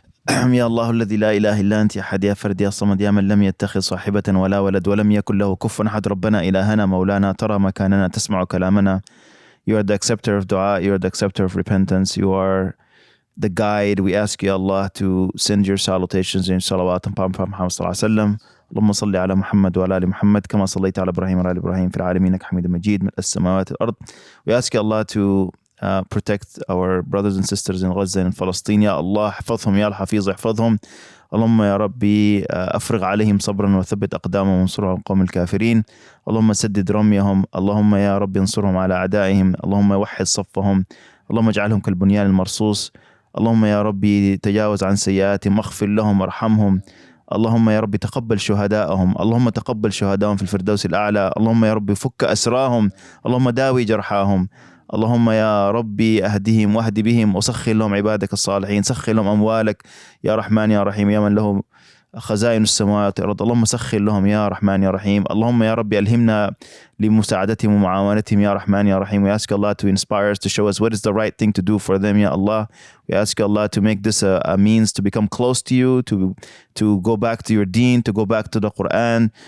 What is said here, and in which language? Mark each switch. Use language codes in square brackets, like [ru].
[ar] يا الله الذي لا إله إلا أنت يا أحد يا فرد يا صمد يا من لم يتخذ صاحبة ولا ولد ولم يكن له كفوا أحد ربنا إلهنا مولانا ترى مكاننا تسمع كلامنا. [en] You are the acceptor of dua. You are the acceptor of repentance. You are the guide. We ask you, Allah, to send your salutations and salawat on Prophet Muhammad صلى الله عليه وسلم. [ar] اللهم صل على محمد وعلى آل محمد كما صليت على إبراهيم وعلى آل إبراهيم في العالمين إنك حميد مجيد ملء السماوات والأرض. [en] We ask you, Allah, to protect our brothers and sisters in Gaza and Palestine. [ar] يا الله احفظهم يا الحفيظ احفظهم. اللهم يا ربي أفرغ عليهم صبرا وثبت أقدامهم وانصرهم على القوم الكافرين. اللهم سدد رميهم. اللهم يا ربي انصرهم على أعدائهم. اللهم وحد صفهم. اللهم اجعلهم كالبنيان المرصوص. اللهم يا ربي تجاوز عن سيئاتهم واغفر لهم وارحمهم. اللهم يا ربي تقبل شهداءهم. اللهم تقبل شهداءهم في الفردوس الأعلى. اللهم يا ربي فك أسراهم. اللهم داوي جرحاهم. اللهم يا ربي أهدهم واهد بهم وسخر لهم عبادك الصالحين. سخر لهم أموالك يا رحمن يا رحيم يا من له خزائن السماوات والأرض. اللهم سخر لهم يا رحمن يا رحيم. اللهم يا ربي ألهمنا لمساعدتهم ومعاونتهم يا رحمن يا رحيم. [en] We ask Allah to inspire us, to show us what is the right thing to do for them, Ya Allah. We ask Allah to make this a means to become close to you, to go back to your deen, to go back to the Quran.